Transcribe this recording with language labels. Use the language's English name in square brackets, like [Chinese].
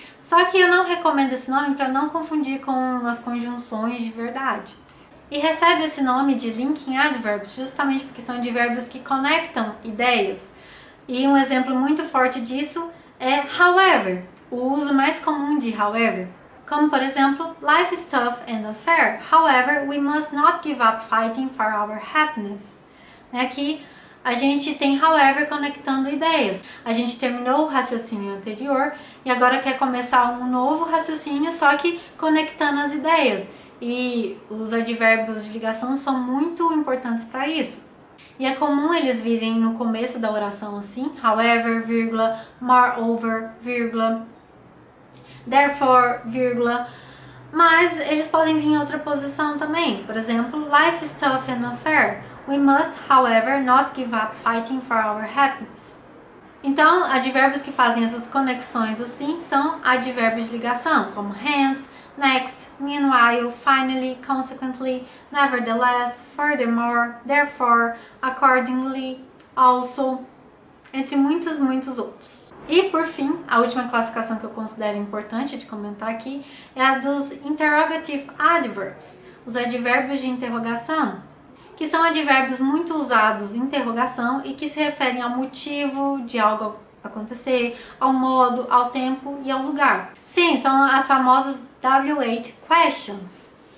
[Portuguese] Só que eu não recomendo esse nome para não confundir com as conjunções de verdade. E recebe esse nome de linking adverbs justamente porque são advérbios que conectam ideias. E um exemplo muito forte disso é however, o uso mais comum de however. Como, por exemplo, [English] life is tough and unfair, however, we must not give up fighting for our happiness. [Portuguese] Aqui a gente tem however conectando ideias. A gente terminou o raciocínio anterior e agora quer começar um novo raciocínio, só que conectando as ideias. E os advérbios de ligação são muito importantes para isso. E é comum eles virem no começo da oração assim, however, vírgula, moreover, vírgula, therefore, vírgula, mas eles podem vir em outra posição também. Por exemplo, [English] life is tough and unfair. We must, however, not give up fighting for our happiness. [Portuguese] Então, advérbios que fazem essas conexões assim são advérbios de ligação, como hence, next, meanwhile, finally, consequently, nevertheless, furthermore, therefore, accordingly, also, entre muitos, muitos outros. E, por fim, a última classificação que eu considero importante de comentar aqui é a dos [English] interrogative adverbs, [Portuguese] os advérbios de interrogação, que são advérbios muito usados em interrogação e que se referem ao motivo de algo acontecer, ao modo, ao tempo e ao lugar. Sim, são as famosas W8 questions.